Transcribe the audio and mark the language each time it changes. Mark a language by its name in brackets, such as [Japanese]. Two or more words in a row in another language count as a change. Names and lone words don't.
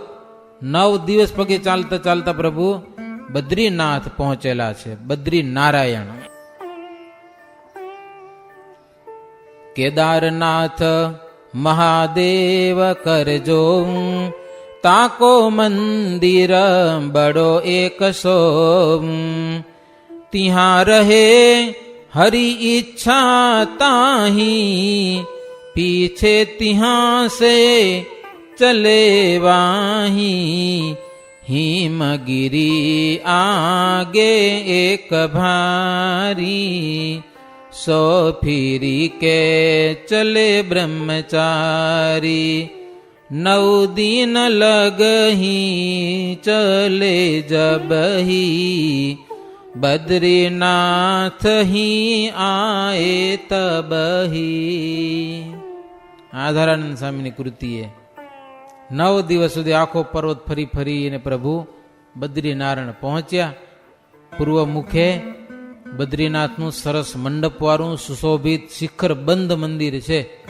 [Gujarati] 9 દિવસ પગે ચાલતા ચાલતા પ્રભુ બદ્રીનાથ પહોંચેલા છે. બદ્રી નારાયણ. [Hindi] केदारनाथ महादेव करजो, ताको मंदिर बडो एक सो. तिहां रहे हरि इच्छा ताही, पीछे तिहां से चले वाही. हिमगिरी आगे एक भारी, सो फिरी के चले ब्रह्मचारी. 9 दिन लगही चले जबही, बद्रीनाथ ही आए तबही. [Gujarati] આધારાનંદ સ્વામીની કૃતિએ 9 દિવસ સુધી આખો પર્વત ફરી અને પ્રભુ બદ્રીનારાયણ પહોંચ્યા. પૂર્વ મુખે બદ્રીનાથનું સરસ મંડપવાળું સુશોભિત શિખર બંધ મંદિર છે.